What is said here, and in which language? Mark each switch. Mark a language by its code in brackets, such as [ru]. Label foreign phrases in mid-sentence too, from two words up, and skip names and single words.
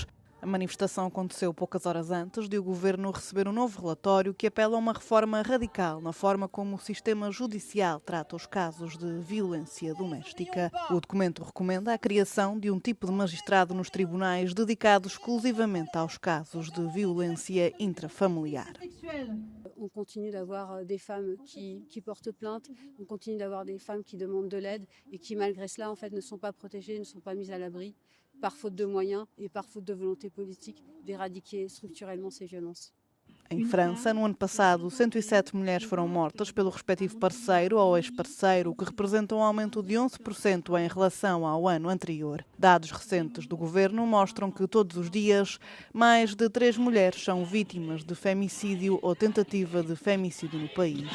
[pt] A manifestação aconteceu poucas horas antes de o governo receber um novo relatório que apela a uma reforma radical na forma como o sistema judicial trata os casos de violência doméstica. O documento recomenda a criação de um tipo de magistrado nos tribunais dedicado exclusivamente aos casos de violência intrafamiliar. [fr] On continue d'avoir des femmes qui portent plainte, on continue d'avoir des femmes qui demandent de l'aide et qui malgré cela en fait ne sont pas protégées, ne sont pas mises à l'abri par faute de moyens et par faute de volonté politique d'éradiquer structurellement ces violences. [pt] Em França, no ano passado, 107 mulheres foram mortas pelo respectivo parceiro ou ex-parceiro, o que representa um aumento de 11% em relação ao ano anterior. Dados recentes do governo mostram que todos os dias mais de 3 mulheres são vítimas de femicídio ou tentativa de femicídio no país.